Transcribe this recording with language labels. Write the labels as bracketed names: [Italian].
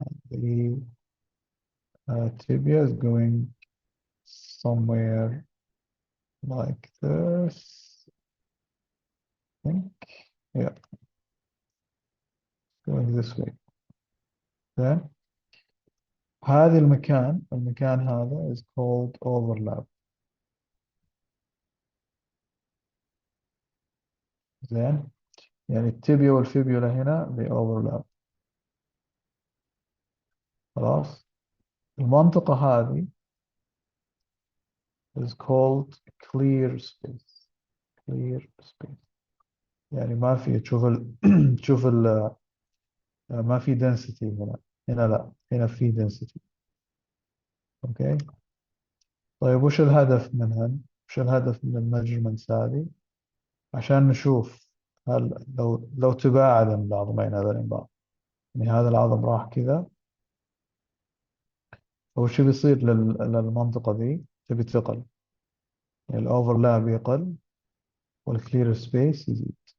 [English] The tibia is going somewhere like this, I think. Yeah, going this way. Then [Arabic] هذا المكان هذا [English] is called overlap. [Arabic] زين يعني التibia والفيبيولا هنا [English] they overlap. [Arabic] خلاص المنطقة هذه [English] is called clear space. [Arabic] clear space يعني ما في تشوف تشوف ما في density هنا. هنا لا، هنا في density. اوكي. طيب وش الهدف منهن؟ وش الهدف من الميجرمنتس هذه؟ عشان نشوف هل لو تباعد العظمين هذين بعض، يعني هذا العظم راح كذا، وش بيصير للمنطقة دي؟ تبي تقل، يعني الأوفرلاب يقل والكلير سبيس يزيد.